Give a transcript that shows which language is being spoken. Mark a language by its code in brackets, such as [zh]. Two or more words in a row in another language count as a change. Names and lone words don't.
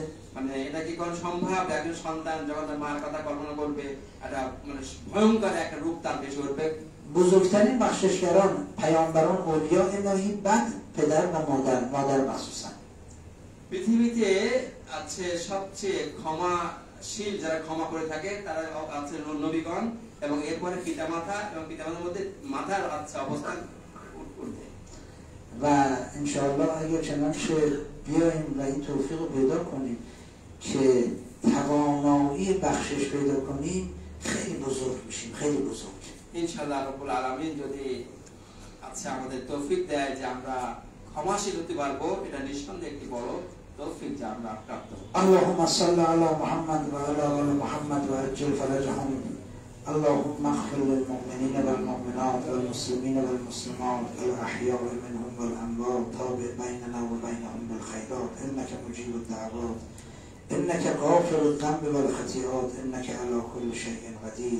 [bn] মানে এটা কি কোন সম্ভব? একজন سন্তান যখন তার মার কথা কল্পনা করবে, একটা মানে ভয়ঙ্কর একটা রূপ তার ভেসে উঠবে। [fa] بزرگترین بخششگران پیامبران اولیاء الهی، بعد پدر و مادر مخصوصا. [bn] পৃথিবীতে আছে সবচেয়ে ক্ষমাশীল যারা ক্ষমা করে থাকে তারা আছে নবীগণ এবং এরপরে পিতামাতা এবং পিতামাতার মধ্যে মাতার আছে অবস্থান উঠবে। [fa] و انشاءالله اگر چنانچه بیاییم و این توفیق رو پیدا کنیم که توانایی بخشش پیدا کنیم خیلی بزرگ میشیم، خیلی بزرگ. [bn] ইনশাআল্লাহ রব্বুল আলামিন যদি আচ্ছা আমাদের তৌফিক দেয় যে আমরা ক্ষমাশীল হতে পারবো, এটা নিঃসন্দেহে একটি বড় তৌফিক যা আমরা প্রাপ্ত হই। [ar] اللهم صل على محمد وعلى آل محمد وعجل فرجهم. اللهم اغفر للمؤمنين والمؤمنات والمسلمين والمسلمات الأحياء منهم والأموات تابع بيننا وبينهم بالخيرات إنك مجيب الدعوات إنك غافر الذنب والخطيئات إنك على كل شيء قدير.